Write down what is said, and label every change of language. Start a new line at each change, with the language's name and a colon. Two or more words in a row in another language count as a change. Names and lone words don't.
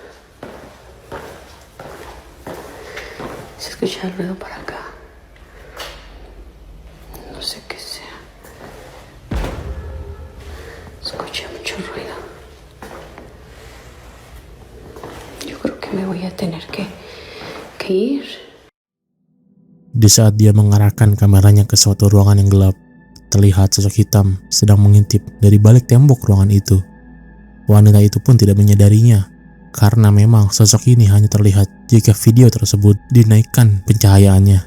Spanish: Se escucha el ruido para acá. No sé qué sea. Escuché mucho ruido. Yo creo que me voy a tener que ir.
Indonesian: Di saat dia mengarahkan kameranya ke suatu ruangan yang gelap, terlihat sosok hitam sedang mengintip dari balik tembok ruangan itu. Wanita itu pun tidak menyadarinya, karena memang sosok ini hanya terlihat jika video tersebut dinaikkan pencahayaannya.